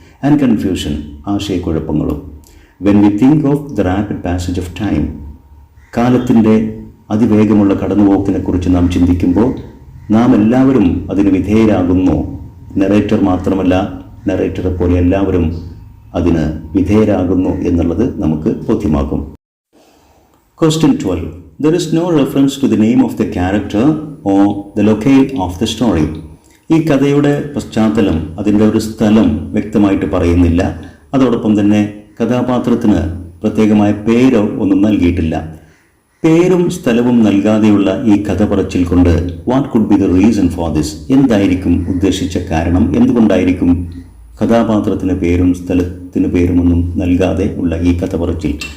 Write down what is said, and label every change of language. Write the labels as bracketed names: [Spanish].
[Malayalam] And confusion, ആശയക്കുഴപ്പങ്ങളും. [English] when we think of the rapid passage of time, [Malayalam] കാലത്തിൻ്റെ അതിവേഗമുള്ള കടന്നുപോക്കിനെക്കുറിച്ച് നാം ചിന്തിക്കുമ്പോൾ നാം എല്ലാവരും അതിന് വിധേയരാകുന്നു. നറേറ്റർ മാത്രമല്ല, നറേറ്ററെ പോലെ എല്ലാവരും അതിന് വിധേയരാകുന്നു എന്നുള്ളത് നമുക്ക് ബോധ്യമാകും. [English] Question 12. There is no reference to the name of the character or the locale of the story. [Malayalam] ഈ കഥയുടെ പശ്ചാത്തലം, അതിൻ്റെ ഒരു സ്ഥലം വ്യക്തമായിട്ട് പറയുന്നില്ല. അതോടൊപ്പം തന്നെ കഥാപാത്രത്തിന് പ്രത്യേകമായ പേരോ ഒന്നും നൽകിയിട്ടില്ല. പേരും സ്ഥലവും നൽകാതെയുള്ള ഈ കഥ പറച്ചിൽ കൊണ്ട് [English] What could be the reason for this? [Malayalam] എന്തായിരിക്കും ഉദ്ദേശിച്ച കാരണം? എന്തുകൊണ്ടായിരിക്കും കഥാപാത്രത്തിന് പേരും സ്ഥലത്തിന് പേരുമൊന്നും നൽകാതെ ഉള്ള ഈ കഥ പറച്ചിൽ?